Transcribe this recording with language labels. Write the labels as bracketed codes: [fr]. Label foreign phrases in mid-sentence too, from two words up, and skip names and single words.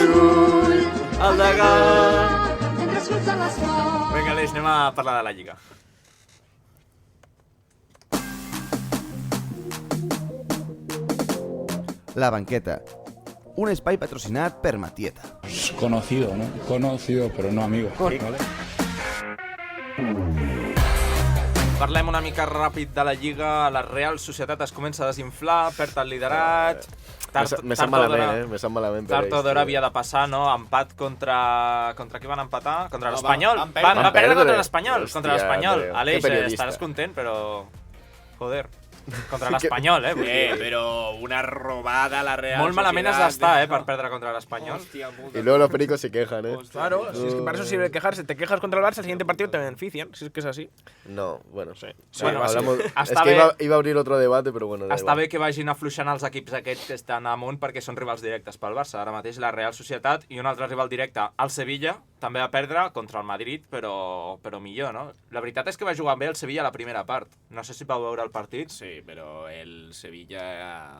[ca] El Degà! Vinga, Aleix, anem a parlar de la Lliga. La banqueta. Un espai patrocinat per Matieta. [es] Conocido, ¿no? Conocido, pero no amigo. ¿Vale? [ca] Parlem una mica ràpid de la Lliga. La Real Societat es comença a desinflar, perd el liderat. Me sap malament. Tard o d'hora havia de passar, no? Empat contra qui van empatar? Contra l'Espanyol. Van perdre contra l'Espanyol. Aleix, estaràs content, però... Joder. Contra l'Espanyol, Però una robada a la Real Molt malament has d'estar, per perdre contra l'Espanyol. [es] Y luego los pericos se quejan, Claro, si es que para eso sirve quejarse. Te quejas contra el Barça, el siguiente partido te benefician. Si es que es así. No, bueno, sí. Bueno, hablamos... Es [ca] està que bé. [es] iba a abrir otro debate, pero bueno, da [ca] Està [es] igual. [ca] bé que vagin afluixant els equips aquests que estan amunt perquè són rivals directes pel Barça. Ara mateix la Real Societat i un altre rival directe, el Sevilla, també va perdre contra el Madrid, però millor, no? La veritat és que va jugar bé el Sevilla a la primera part. No sé si vau veure el partit. Sí, però el Sevilla...